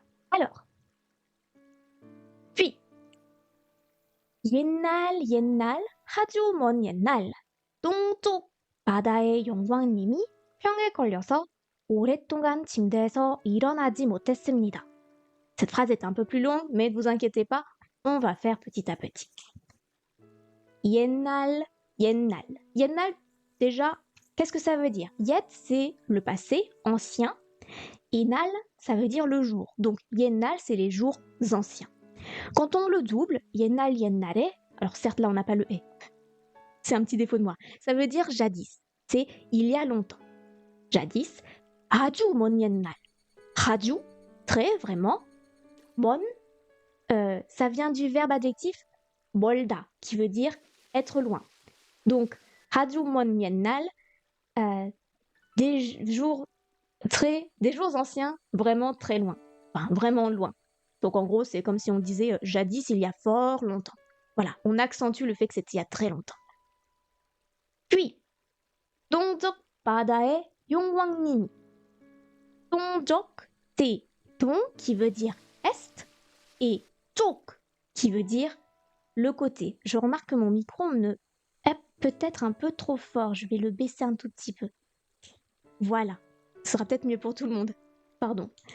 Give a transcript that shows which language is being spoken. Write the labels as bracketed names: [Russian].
[French] Alors, puis, [Korean] 옛날, 아주 먼 옛날, 동쪽 바다의 영왕님이 병에 걸려서 오랫동안 침대에서 일어나지 못했습니다. [French] Cette phrase est un peu plus longue, mais ne vous inquiétez pas, on va faire petit à petit. [Korean] 옛날. [French] 옛날, déjà, qu'est-ce que ça veut dire? Yet, c'est le passé, ancien, et nal, ça veut dire le jour. Donc, 옛날, c'est les jours anciens. Quand on le double, 옛날, 옛날에, alors certes, là, on n'a pas le « et », c'est un petit défaut de moi, ça veut dire jadis, c'est il y a longtemps. Jadis, [Korean] 아주 먼 옛날. [French] 아주, très, vraiment. 먼, ça vient du verbe adjectif 멀다, qui veut dire être loin. Donc, [Korean] 아주 먼 옛날, [French] des jours anciens, vraiment très loin. Enfin, vraiment loin. Donc, en gros, c'est comme si on disait jadis, il y a fort longtemps. Voilà, on accentue le fait que c'était il y a très longtemps. Puis, [Korean] 동쪽 바다의 용왕님이. [French] 동쪽, c'est 동 qui veut dire est et 쪽 qui veut dire le côté. Je remarque que mon micro est peut-être un peu trop fort. Je vais le baisser un tout petit peu. Voilà. Ce sera peut-être mieux pour tout le monde. Pardon.